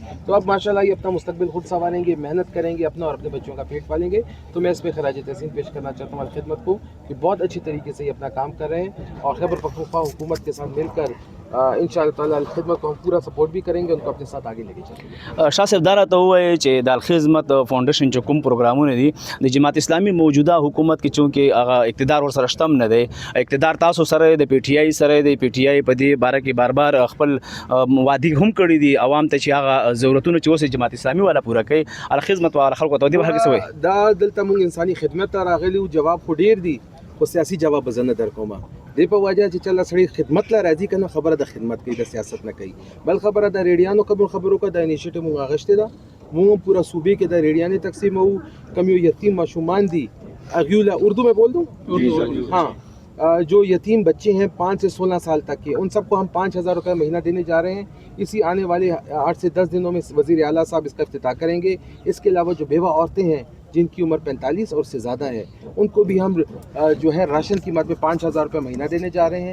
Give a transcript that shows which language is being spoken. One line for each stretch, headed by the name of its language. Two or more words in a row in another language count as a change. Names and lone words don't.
Urdu: تو اب ماشاءاللہ یہ اپنا مستقبل خود سنواریں گے محنت کریں گے اپنا اور اپنے بچوں کا پیٹ پالیں گے. تو میں اس پہ خراج تحسین پیش کرنا چاہتا ہوں الخدمت کو کہ بہت اچھی طریقے سے یہ اپنا کام کر رہے ہیں اور خیبر پختونخوا حکومت کے ساتھ مل کر انشاءاللہ تعالی الخدمت کو ہم پورا سپورٹ بھی کریں گے ان کو اپنے ساتھ آگے لے کے چلیں گے.
Pashto: شاه صاحب دا راته ووایي چې د الخدمت فاونډیشن چې کوم پروګرامونه دي د جماعت اسلامي موجوده حکومت کې چونکې هغه اقتدار ورسره شته هم نه دی اقتدار تاسو سره د پی ټی آی سره د پی ټی آی په دې باره کې بار بار خپل وعدې هم کړي دي عوام ته چې هغه ضرورتونه چې اوس جماعت اسلامي والا پوره کوي الخدمت والا خلکو ته دې باره کې څه وایي. دا دلته موږ انساني خدمت ته راغلي وو جواب خو ډیر دی خو سیاسي جواب به زه نه درکوم. دې په وجه چې چله سړی خدمت لا راځي کنه خبره د خدمت کوي د سیاست نه کوي بل خبره د ریډیانو خبرو کا د انیشیټیو موږ غشته ده موږ پورا صوبے کې د ریډیانې تقسیم وو کم یو یتیم ماشومان دي اغیولا
Urdu: اردو میں بول دوں ہاں جو یتیم بچے ہیں 5 سے 16 سال تک کے ان سب کو ہم 5,000 روپے مہینہ دینے جا رہے ہیں. اسی آنے والے 8 سے 10 دنوں میں وزیر اعلیٰ صاحب اس کا افتتاح کریں گے. اس کے علاوہ جو بیوہ عورتیں ہیں جن کی عمر 45 اور سے زیادہ ہے ان کو بھی ہم جو ہے راشن کی مد میں 5,000 روپے مہینہ دینے جا رہے ہیں.